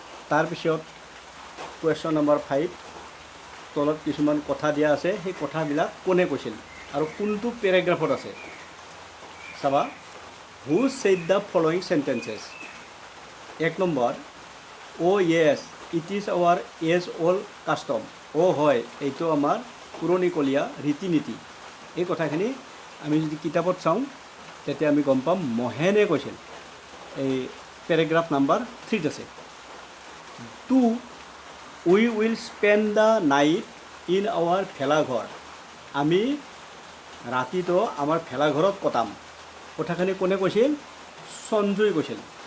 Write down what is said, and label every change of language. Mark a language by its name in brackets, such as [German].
[Assamese] তাৰপিছত question number 5 তলত কিছুমান কথা দিয়া আছে, সেই কথাবিলাক কোনে কৈছিল আৰু কোনটো পেৰাগ্ৰাফত আছে চাবা। [English] Who said the following sentences. 1 number, oh' yes it is our age old custom. [Assamese] অ' হয়, এইটো আমাৰ পুৰণিকলীয়া ৰীতি নীতি। এই কথাখিনি আমি যদি কিতাপত চাওঁ তেতিয়া আমি গম পাম মহেনে কৈছিল। এই পেৰাগ্ৰাফ নাম্বাৰ 3 আছে। [English] 2 we will spend the night in our ভেলাঘৰ। [Assamese] আমি ৰাতিটো আমাৰ ভেলাঘৰত কটাম। কথাখিনি কোনে কৈছিল? সঞ্জয়ে কৈছিল।